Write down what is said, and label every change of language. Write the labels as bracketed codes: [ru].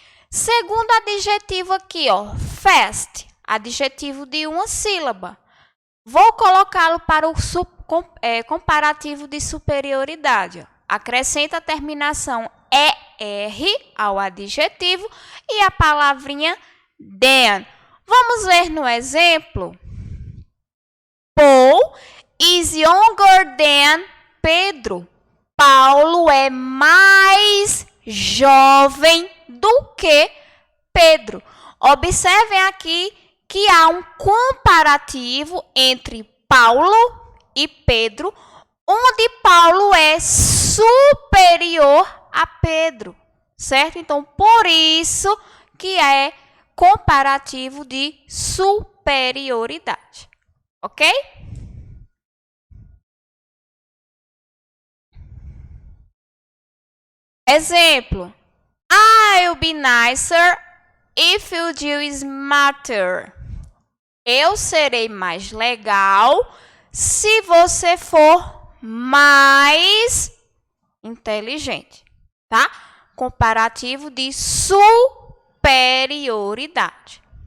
[pt] Segundo adjetivo aqui, ó, fast, adjetivo de uma sílaba. Vou colocá-lo para o comparativo de superioridade. Ó. Acrescenta a terminação ER ao adjetivo e a palavrinha than. Vamos ver no exemplo. [en] Paul is younger than Pedro. [pt] Paulo é mais jovem do que Pedro. Observem aqui que há um comparativo entre Paulo e Pedro, onde Paulo é superior a Pedro, certo? Então, por isso que é comparativo de superioridade, ok? Exemplo. [en] I'll be nicer if you do smarter. [pt] Eu serei mais legal se você for mais inteligente, tá? Comparativo de superioridade.